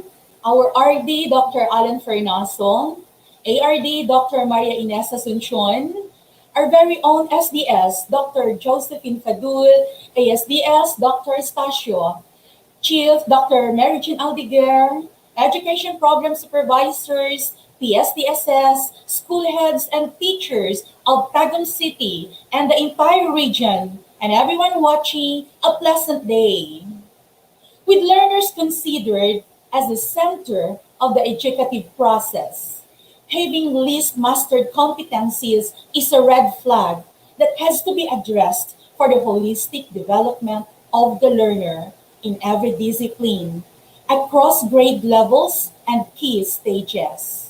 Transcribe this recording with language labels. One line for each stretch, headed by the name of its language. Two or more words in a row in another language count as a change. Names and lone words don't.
English: Our RD, Dr. Alan Fernason, ARD, Dr. Maria Ines Asuncion, our very own SDS, Dr. Josephine Fadul, ASDS, Dr. Estacio, Chief, Dr. Mary Jean Aldeguer, Education Program Supervisors, PSDSS, school heads and teachers of Tagum City and the entire region, and everyone watching, a pleasant day. With learners considered as the center of the educative process, having least mastered competencies is a red flag that has to be addressed for the holistic development of the learner in every discipline, across grade levels and key stages.